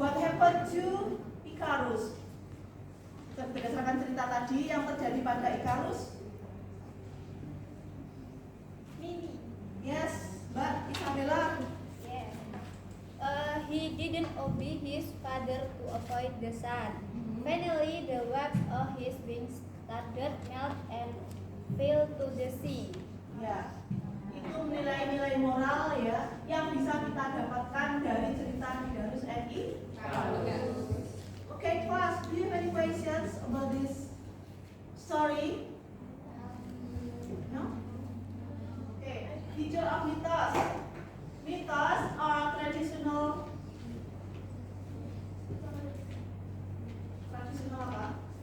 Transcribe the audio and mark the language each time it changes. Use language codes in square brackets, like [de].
[en] What happened to Icarus? [id] Berdasarkan cerita tadi yang terjadi pada Icarus. Mimi. [en] Yes, Mbak Isabella. Yes. He didn't obey his father to avoid the sun. Finally, the webs of his wings started melt and fell to the sea. [id] Ya, itu nilai-nilai moral ya yang bisa kita dapatkan dari cerita Daedalus and Icarus. [en] Okay, class, do you have any questions about this story? No? Okay, teacher of mythos. Mythos are traditional apa?